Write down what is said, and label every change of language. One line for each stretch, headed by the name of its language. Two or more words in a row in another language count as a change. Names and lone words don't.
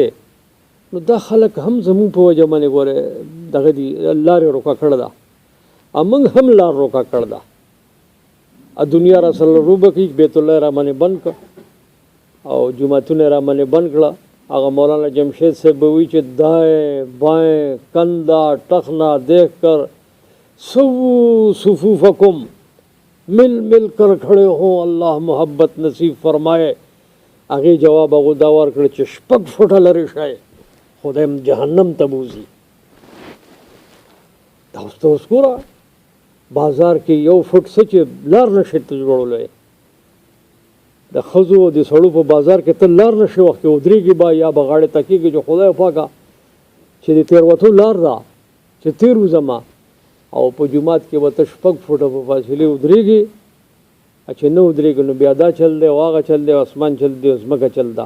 Pashto: نو دا خلک هم زموږ په وجه باندې ګوره دغه دي لارې روکه کړې ده، موږ هم لار روکه کړې ده. دنیا را سره روبه کړي، بیت الله را باندې بند کړ او جوماتونه را باندې بند کړه. هغه مولانا جمشید صاحب به وایي چې
Urdu: دائیں بائیں کندھا ٹخنا دیکھ کر سو صفوفکم مل مل کر کھڑے ہوں اللہ محبت نصیب فرمائے.
Pashto: هغې جواب هغو دا ورکړ چې 6 فوټه لرې شئ خدای جهنم ته بوځي. دا اوس ته اوس ګوره بازار کې 1 فوټ څه چې لار نشي ته جوړولی، د ښځو او د سړو په بازار کې ته لار نشي وخت کې ودرېږي به یا به غاړې ته کېږي چې خدای پاکه چې د تېروتو لار ده چې تېر وځمه، او په جومات کې به ته 6 فوټه په فاصلې ودرېږي، چې نه ودرېږي نو بیا دا چل دی او هغه چل دی، اسمان چل دی، ځمکه چل ده.